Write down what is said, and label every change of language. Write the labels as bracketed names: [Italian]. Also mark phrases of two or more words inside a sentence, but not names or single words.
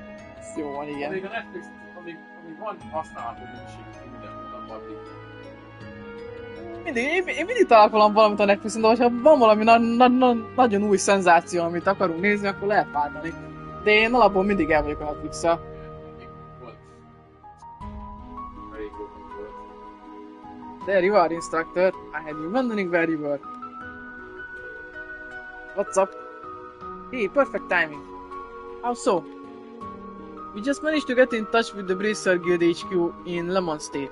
[Hungarian] Ez jó van, igen. Amíg a Netflix, amíg van használható minőség, minden addig. Én mindig találok valamit a Netflixen, de hogyha van valami nagyon új szenzáció, amit akarunk nézni, akkor lehet váltani. De én alapból mindig el vagyok a Netflix-szel. [English] There you are, instructor. I had you wondering where you were. What's up? Hey, perfect timing. How so? We just managed to get in touch with the Bracer Guild HQ in Lemon State.